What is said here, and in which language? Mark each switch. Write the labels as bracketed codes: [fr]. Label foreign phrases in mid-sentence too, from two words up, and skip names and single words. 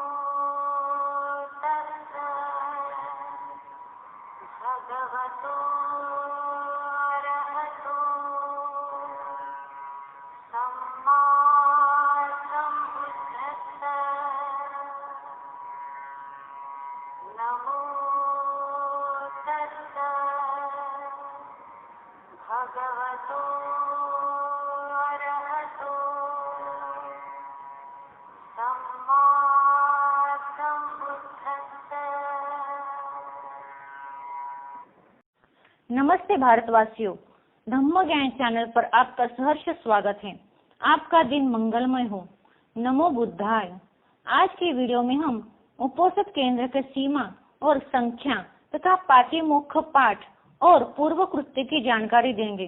[pi] तस्सा भगवतो अरहतो सम्मा सम्बुद्धस्सा नमो तस्सा भगवतो अरहतो सम्मा सम्बुद्धस्सा। [hi] नमस्ते भारतवासियों, धम्म ज्ञान चैनल पर आपका सहर्ष स्वागत है। आपका दिन मंगलमय हो। [pi] नमो बुद्धाय। [hi] आज की वीडियो में हम उपोषित केंद्र के सीमा और संख्या तथा पातिमोक्ष पाठ और पूर्व कृत्य की जानकारी देंगे।